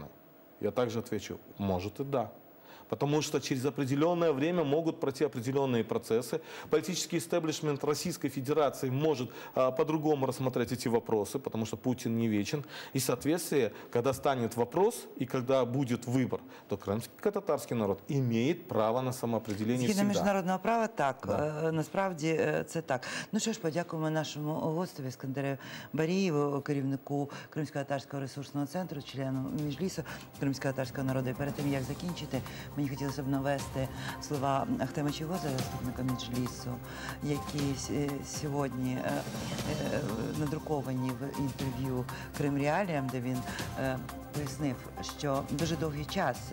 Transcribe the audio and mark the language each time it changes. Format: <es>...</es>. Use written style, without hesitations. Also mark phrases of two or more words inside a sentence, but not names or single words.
<ru>Я также отвечу, может и да. Потому что через определенное время могут пройти определенные процессы. Политический истеблишмент Российской Федерации может по-другому рассмотреть эти вопросы, потому что Путин не вечен. И в соответствии, когда станет вопрос и когда будет выбор, то крымсько-татарський народ имеет право на самоопределение</ru> <uk>Згідно</uk> <ru>всегда.</ru> <uk>міжнародного права, так. Насправді це так. Ну що ж, подякуємо нашому гостеві Іскандеру Барієву, керівнику Кримсько-татарського ресурсного центру, члену Міжлісу Кримсько-татарського народу. І перед тим, як закінчити, мені хотілося б навести слова Ахтема Чийгоза, заступника Меджлісу, які сьогодні надруковані в інтерв'ю Крим Реаліям, де він пояснив, що дуже довгий час</uk>